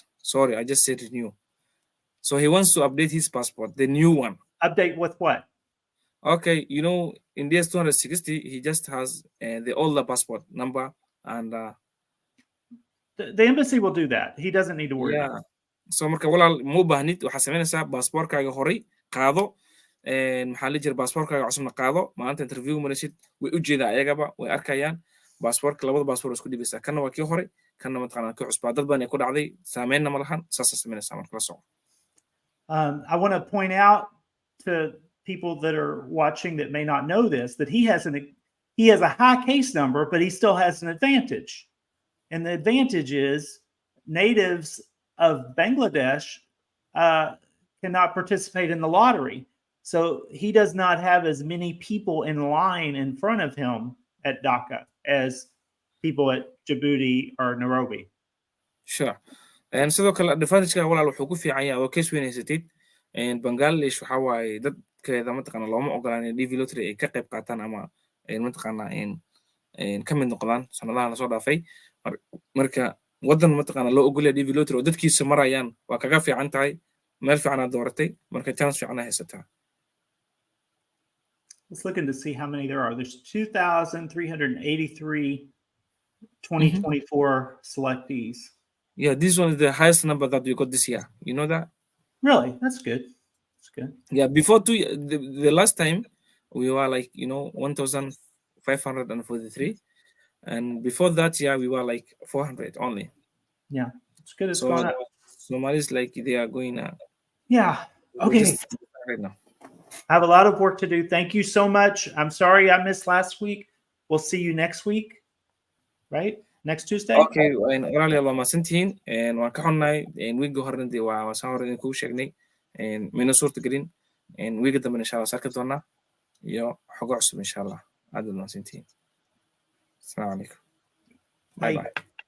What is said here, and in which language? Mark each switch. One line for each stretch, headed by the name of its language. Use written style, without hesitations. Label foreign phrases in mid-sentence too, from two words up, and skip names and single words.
English: Sorry, I just said renew. So he wants to update his passport, the new one. Update with what? Okay, in DS-260, he just has the older passport number and The embassy will do that. He doesn't need to worry about it.
Somali: So marka walaal ma u baahnid waxaa samaynaysaa baasaboorkaaga horay qaado maxaa la jira baasaboorkaaga cusubna qaado maanta interview maraysid way u jeedaa ayagaba way arkayaan baasaboorka labada baasaboor isku dhibaysaa kanna waa kii hore kanna mataqaanaa kii cusbaa dad badan ay ku dhacday saameynna ma lahan saasa samaynaysaa marka la soco.
English: I want to point out to people that are watching that may not know this, that he has a high case number, but he still has an advantage. And the advantage is natives of Bangladesh cannot participate in the lottery. So he does not have as many people in line in front of him at Dhaka as people at Djibouti or Nairobi. Sure.
Somali: And sidoo kale advantage-ka walaal wuxuu ku fiican yahay oo case weynhaysatid Bangladesh waxaa waaye dadkeeda mataqaana looma ogolaan in DV lottery ay ka qayb qaataan ama mataqaana ka mid noqdaan sanadaha lasoo dhaafay marka wadan mataqaana loo ogolaya DV lottery oo dadkiisa marayaan waa kaga fiican tahay meel fiican aad dooratay marka chance fiican haysataa.
English: Let's look to see how many there are. There's 2,383 2024 selectees. Yeah, this one is the highest number that we got this year. You know that? Really? That's good. That's good. Yeah, before the last time we were like 1,543, and before that year we were like 400 only. Yeah, it's good. It's so gone up. Somalis like they are going. Yeah. Okay. Right now. I have a lot of work to do. Thank you so much. I'm sorry I missed last week. We'll see you next week. Right? Next Tuesday. Okay.
Somali: Walaalayaal waa mahadsantihiin waan ka xunnahay wiiga horena waa saan hore idinku sheegnay mayna suurta gelin wiiga dambe
Arabic: insha Allah
Somali: sarki doonaa iyo xogo cusub
Arabic: insha Allah
Somali: aad mahadsantihiin.
Arabic: Assalaamu calaykum.
English: Bye bye.